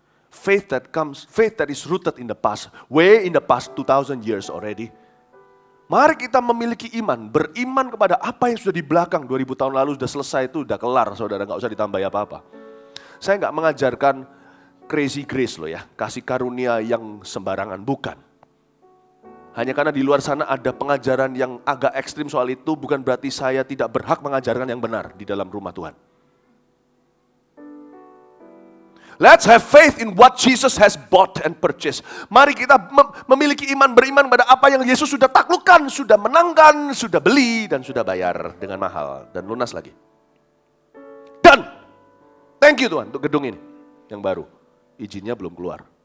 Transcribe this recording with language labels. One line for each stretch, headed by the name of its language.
English: Faith that is rooted in the past. Way in the past 2000 years already.
Indonesian: Mari kita memiliki iman, beriman kepada apa yang sudah di belakang 2000 tahun lalu sudah selesai, itu sudah kelar saudara, gak usah ditambah apa-apa. Saya gak mengajarkan
English: crazy grace
Indonesian: loh ya, kasih karunia yang sembarangan, bukan. Hanya karena di luar sana ada pengajaran yang agak ekstrim soal itu, bukan berarti saya tidak berhak mengajarkan yang benar di dalam rumah Tuhan.
English: Let's have faith in what Jesus has bought and purchased.
Indonesian: Mari kita memiliki iman, beriman pada apa yang Yesus sudah taklukkan, sudah menangkan, sudah beli, dan sudah bayar dengan mahal dan lunas lagi. Dan
English: thank you
Indonesian: Tuhan untuk gedung ini yang baru. Izinnya belum keluar.